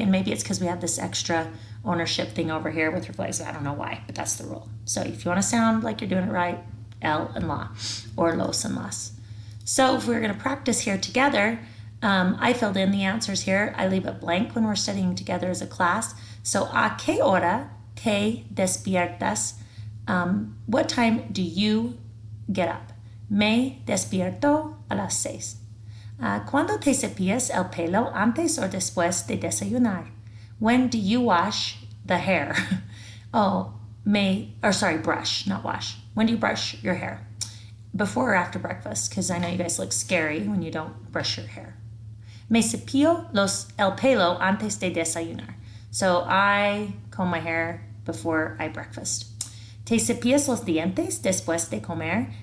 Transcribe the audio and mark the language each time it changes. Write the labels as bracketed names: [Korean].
[English] And maybe it's because we have this extra ownership thing over here with reflexive. I don't know why, but that's the rule. So if you want to sound like you're doing it right, el and la, or los and las. So if we're going to practice here together, I filled in the answers here. I leave it blank when we're studying together as a class. [Spanish] So, ¿a qué hora te despiertas? [English] What time do you get up? [Spanish] Me despierto a las 6. ¿Cuándo te cepillas el pelo antes o después de desayunar? [English] When do you wash the hair? Brush, not wash. When do you brush your hair? Before or after breakfast? Because I know you guys look scary when you don't brush your hair. [Spanish] Me cepillo el pelo antes de desayunar. [English] So I comb my hair before I breakfast. [Spanish] ¿Te cepillas los dientes después de comer?